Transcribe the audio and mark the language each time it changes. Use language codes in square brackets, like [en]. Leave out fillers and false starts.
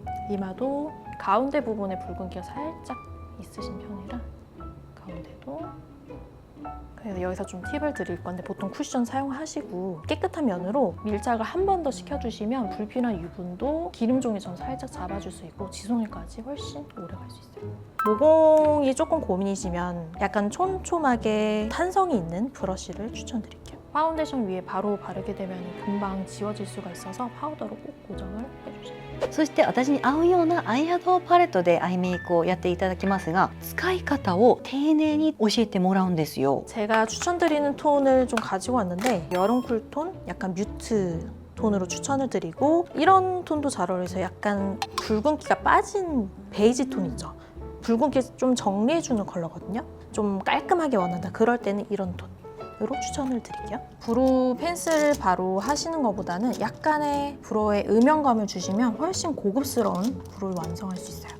[ko] 이마도 가운데 부분에 붉은기가 살짝 있으신 편이라 가운데도 그래서 여기서 좀 팁을 드릴 건데 보통 쿠션 사용하시고 깨끗한 면으로 밀착을 한 번 더 시켜주시면 불필요한 유분도 기름종이처럼 살짝 잡아줄 수 있고 지속력까지 훨씬 오래 갈 수 있어요. 모공이 조금 고민이시면 약간 촘촘하게 탄성이 있는 브러쉬를 추천드릴게요. 파운데이션 위에 바로 바르게 되면 금방 지워질 수가 있어서 파우더로 꼭 고정을 해주세요. [ja] そして私に合うようなアイシャドウパレットでアイメイクをやっていただきますが使い方を丁寧に教えてもらうんですよ。 [ko] 제가 추천드리는 톤을 좀 가지고 왔는데 여름 쿨톤, 약간 뮤트 톤으로 추천을 드리고 이런 톤도 잘 어울려서 약간 붉은기가 빠진 베이지 톤이죠. 붉은기 좀 정리해주는 컬러거든요. 좀 깔끔하게 원한다. 그럴 때는 이런 톤으로 추천을 드릴게요. 브로우 펜슬 바로 하시는 것보다는 약간의 브로우에 음영감을 주시면 훨씬 고급스러운 브로우를 완성할 수 있어요.